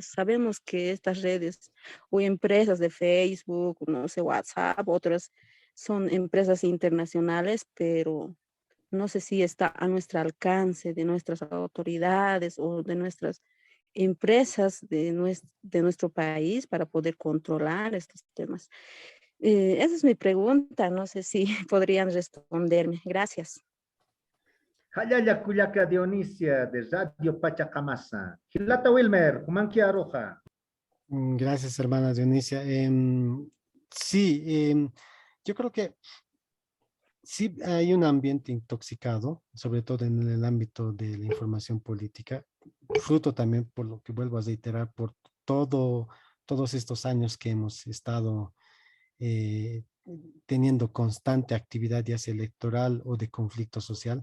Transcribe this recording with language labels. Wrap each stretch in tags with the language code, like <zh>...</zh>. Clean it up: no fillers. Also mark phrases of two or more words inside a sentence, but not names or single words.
<es>Sabemos que estas redes o empresas de Facebook, no sé, WhatsApp, otras son empresas internacionales, pero no sé si está a nuestro alcance de nuestras autoridades o de nuestras empresas de nuestro país para poder controlar estos temas. Esa es mi pregunta, no sé si podrían responderme. Gracias.</es> <ay>Hayaya Kuyaka Dionisia de Radio Pachacamasa. Gilata Wilmer, Humanquia Roja.</ay> <es>Gracias, hermana Dionisia. Sí, yo creo que sí hay un ambiente intoxicado, sobre todo en el ámbito de la información política, fruto también, por lo que vuelvo a reiterar, por todos estos años que hemos estado eh, teniendo constante actividad, ya sea electoral o de conflicto social.</es>